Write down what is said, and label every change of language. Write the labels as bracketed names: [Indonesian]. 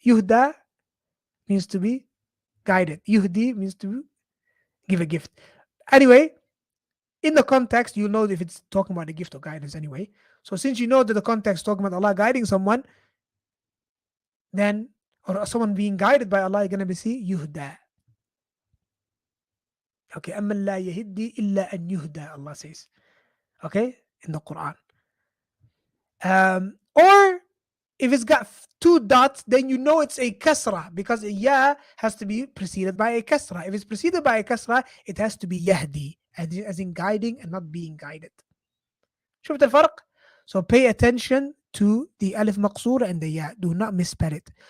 [English] Yuhda means to be guided. Yuhdi means to give a gift. Anyway, in the context, you'll know if it's talking about a gift or guidance anyway. So since you know that the context is talking about Allah guiding someone, then, or someone being guided by Allah, you're going to be see yuhda. [Arabic] Okay, أَمَّا لَا يَهِدِّي إِلَّا أَن يُهْدَى, [English] Allah says. Okay, in the Quran. Or if it's got two dots, then you know it's a kasra because a ya has to be preceded by a kasra. If it's preceded by a kasra, it has to be yahdi, as in guiding and not being guided. [Arabic] شفت الفرق? [English] So pay attention to the alif maqsura and the ya. Do not misspell it.